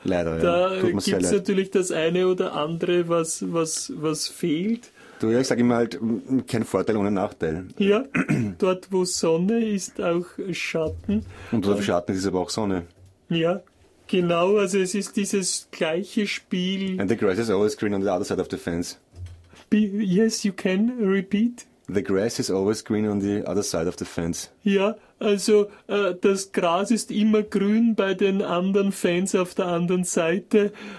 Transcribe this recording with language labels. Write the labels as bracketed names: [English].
[German] leider, da ja. Da gibt es natürlich das eine oder andere, was fehlt. Du, ja, ich sage immer halt, kein Vorteil ohne Nachteil. Ja, dort wo Sonne ist auch Schatten. Und dort wo Schatten ist aber auch Sonne. Ja. Genau, also es ist dieses gleiche Spiel. [English] And the grass is always green on the other side of the fence. Yes, you can repeat. The grass is always green on the other side of the fence. [German] Ja, also das Gras ist immer grün bei den anderen Fans auf der anderen Seite.